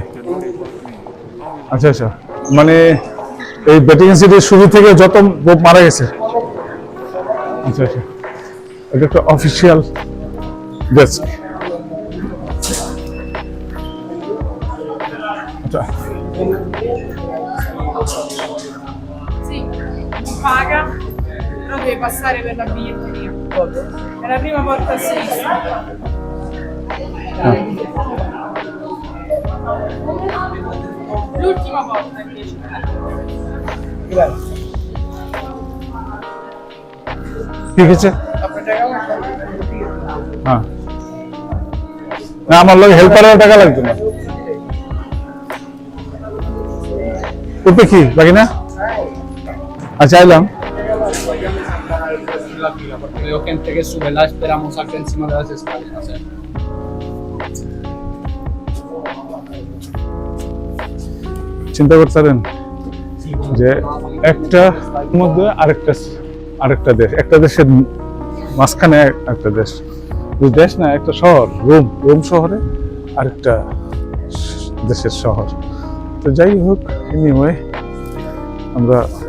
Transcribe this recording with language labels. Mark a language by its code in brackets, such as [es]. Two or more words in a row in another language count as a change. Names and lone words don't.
[bn] আচ্ছা আচ্ছা, মানে এই ভ্যাটিকান সিটির শুরু থেকে যত পোপ মারা গেছে। আচ্ছা আচ্ছা, এটা একটা অফিসিয়াল ডেস্ক। আচ্ছা, [it] paga, però deve passare per la biglietteria. È la prima volta a sinistra. L'ultima volta invece. Grazie. [bn] ঠিক আছে আপনার টাকা হ্যাঁ না আমার লোক হেল্পারের টাকা লাগবে না ওতে কি বাকি না আচ্ছা আইলাম [es] Porque veo gente que sube, la esperamos acá encima de las escaleras. [bn] চিন্তা করতেন যে একটা মধ্যে আরেকটা দেশ একটা দেশের মাঝখানে একটা দেশ দুই দেশ না একটা শহর রোম শহরে আরেকটা দেশের শহর তো যাই হোক এনিওয়ে আমরা